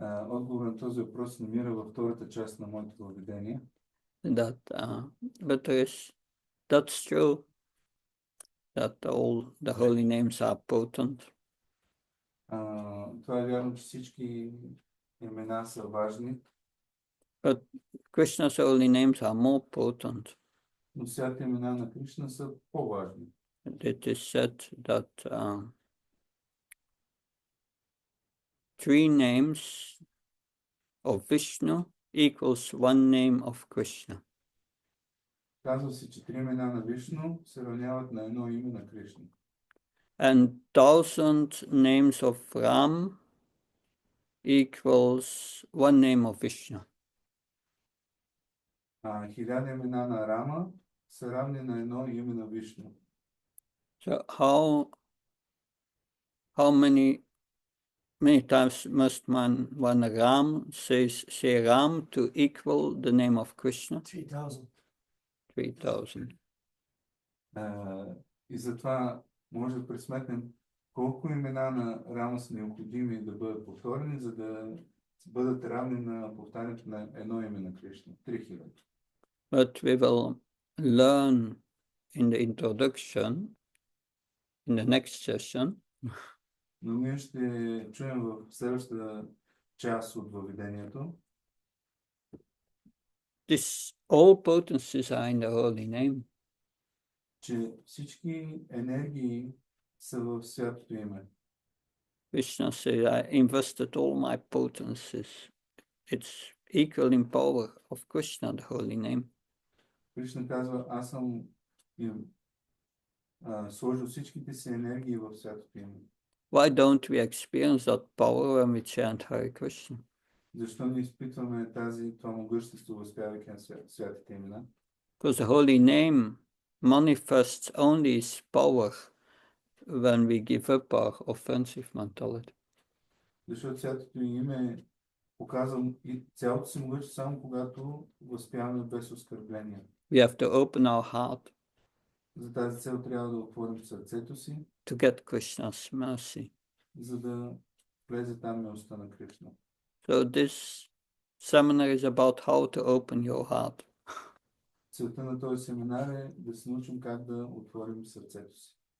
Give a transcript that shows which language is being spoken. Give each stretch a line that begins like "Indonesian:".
Bulgarian: Отговор на този въпрос се намира във втората част на моето въведение.
English: That, but that's true. That all the holy names are potent.
Bulgarian: Това е вярно, че всички имена са важни,
English: but Krishna's holy names are more potent.
Bulgarian: но святите имена на Кришна са по-важни.
English: It is said that 3 names of Vishnu equals 1 name of Krishna.
Bulgarian: Казва се, че 3 имена на Вишну се равняват на едно име на Кришна.
English: And 1000 names of Ram equals 1 name of Vishnu.
Bulgarian: 1000 имена на Рама са равни на едно име на Вишну.
English: So how many times must one Ram say Ram to equal the name of Krishna? 3000. 3000.
Bulgarian: И затова може да пресметнем колко имена на Рама са необходими да бъдат повторени, за да бъдат равни на повтарянето на едно име на Кришна. 3000.
English: But we will learn in the introduction, in the next session,
Bulgarian: Но ние ще чуем в следващата част от въведението,
English: all potencies are in the holy name.
Bulgarian: че всички енергии са в святото име.
English: Krishna said, I invested all my potencies. It's equal in power of Krishna, the holy name.
Bulgarian: Кришна казва, аз съм сложил всичките си енергии в святото име.
English: Why don't we experience that power when we chant Hare Krishna?
Bulgarian: Защо не изпитваме това могъщество, възпявайки на святите имена?
English: Because the holy name manifests only its power when we give up our offensive mentality.
Bulgarian: Защото святото име показва и цялото си могъщество само когато възпяваме без оскърбление.
English: We have to open our heart
Bulgarian: За тази цел трябва да отворим сърцето си,
English: to get Krishna's mercy.
Bulgarian: за да влезе там милостта на Кришна.
English: So this seminar is about how to open your heart.
Bulgarian: Целта на този семинар е да се научим как да отворим сърцето си.